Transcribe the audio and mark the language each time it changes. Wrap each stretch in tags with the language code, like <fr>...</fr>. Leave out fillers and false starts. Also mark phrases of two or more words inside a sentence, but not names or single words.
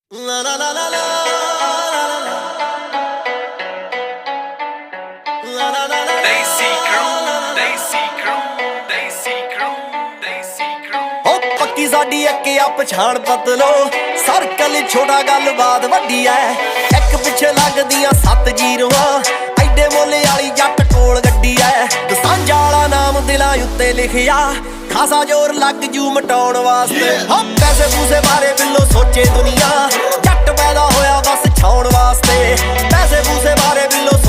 <en>La la la la la la la la la Desi crew, Desi crew, Desi crew, Desi crew.</en> <pa>ਹੋ ਪੱਕੀ ਸਾਡੀ ਇੱਕ ਆ ਪਛਾਣ ਬਦਲੋ ਸਰਕਲ ਛੋਟਾ ਗੱਲਬਾਤ ਵੱਡੀ ਐ ਇੱਕ ਪਿੱਛੇ ਲੱਗਦੀਆਂ 7 ਜ਼ੀਰੋਆਂ ਐਡੇ ਮੋਲੇ ਵਾਲੀ ਜੱਟ ਕੋਲ ਗੱਡੀ ਐ ਦਸਾਂਝਾ ਵਾਲਾ ਨਾਮ ਦਿਲਾਂ ਉੱਤੇ ਲਿਖਿਆ ਖਾਸਾ ਜ਼ੋਰ ਲੱਗ ਜੂ ਮਟਾਉਣ ਵਾਸਤੇ ਹੋ ਪੈਸੇ ਪੂਸੇ ਬਾਰੇ ਬਿੱਲੋ ਸੋਚੇ ਦੁਨੀਆ ਜੱਟ ਪੈਦਾ ਹੋਇਆ ਬਸ ਛਾਉਣ ਵਾਸਤੇ ਪੈਸੇ ਪੂਸੇ ਬਾਰੇ ਬਿੱਲੋ</pa>